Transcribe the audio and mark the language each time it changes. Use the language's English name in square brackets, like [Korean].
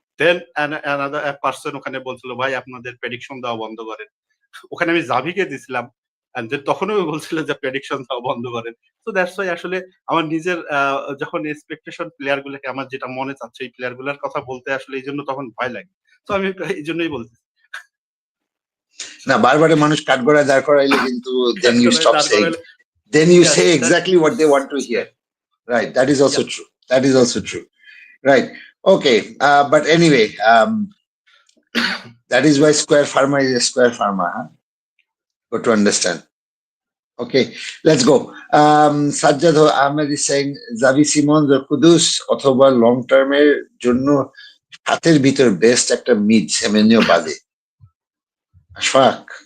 [Bangla] দেন another person ওখানে বলছিল ভাই আপনাদের প্রেডিকশন দেওয়া বন্ধ করেন। ওখানে আমি জাভিকে দিছিলাম, তখনও বলছিল যে প্রেডিকশন দেওয়া বন্ধ করেন। তো দ্যাটস ওয়াই আসলে আমার নিজের যখন এক্সপেকটেশন প্লেয়ার গুলোকে আমার যেটা মনে চাচ্ছে এই প্লেয়ার গুলার কথা বলতে আসলে এই জন্য তখন ভয় লাগে। তো আমি এই জন্যই বলছি না, বারবারে মানুষ কাঠগড়ায় দাঁড় করাইলে কিন্তু [English] then you stop saying, then you say exactly what they want to hear. Right, that is also true. That is also true. Right. Okay. But anyway, that is why square pharma is a square pharma. Huh? Got to understand. Okay, let's go. [Bangla] Sajjad Ahmed [English] is saying [Bangla] Xavi Simons or Kudus অথবা long term এর জন্য হাতের ভিতর best একটা mid সেমেনিও বাদে আশফাক